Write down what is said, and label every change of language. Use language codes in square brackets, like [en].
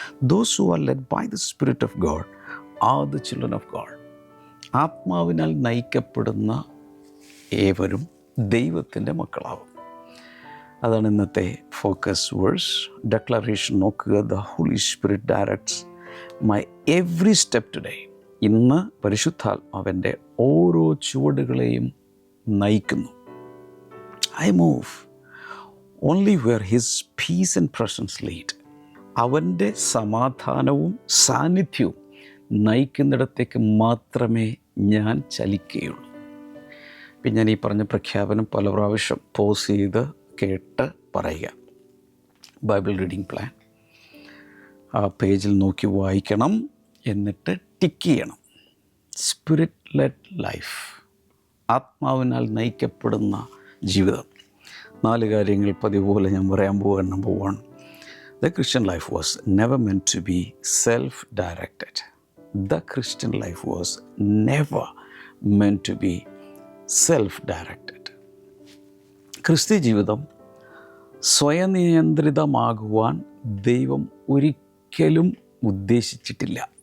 [en] Those who are led by the Spirit of God are the children of God. [ml] ആത്മാവിനാൽ നയിക്കപ്പെടുന്ന ഏവരും ദൈവത്തിൻ്റെ മക്കളാവും. അതാണ് ഇന്നത്തെ ഫോക്കസ് വേഴ്സ്. ഡെക്ലറേഷൻ നോക്കുക. [en] The Holy Spirit directs my every step today. [ml] ഇന്ന് പരിശുദ്ധാത്മാവിൻ്റെ ഓരോ ചുവടുകളെയും നയിക്കുന്നു. [en] I move only where His peace and presence lead. [ml] അവൻ്റെ സമാധാനവും സാന്നിധ്യവും നയിക്കുന്നിടത്തേക്ക് മാത്രമേ ഞാൻ ചലിക്കുകയുള്ളൂ. പിന്നെ ഞാൻ ഈ പറഞ്ഞ പ്രഖ്യാപനം പല പ്രാവശ്യം പോസ് ചെയ്ത് കേട്ട് പറയുക. ബൈബിൾ റീഡിംഗ് പ്ലാൻ ആ പേജിൽ നോക്കി വായിക്കണം, എന്നിട്ട് ടിക്ക് ചെയ്യണം. [en] spirit led life, [ml] ആത്മാവിനാൽ നയിക്കപ്പെടുന്ന ജീവിതം. 4 കാര്യങ്ങൾ പതിവ് പോലെ ഞാൻ പറയാൻ പോവുകയാണ്. [en] Number 1, the Christian life was never meant to be self-directed. the Christian life was never meant to be self-directed. [ml] ക്രിസ്ത്യ ജീവിതം സ്വയനിയന്ത്രിതമാകുവാൻ ദൈവം ഒരിക്കലും ഉദ്ദേശിച്ചിട്ടില്ല.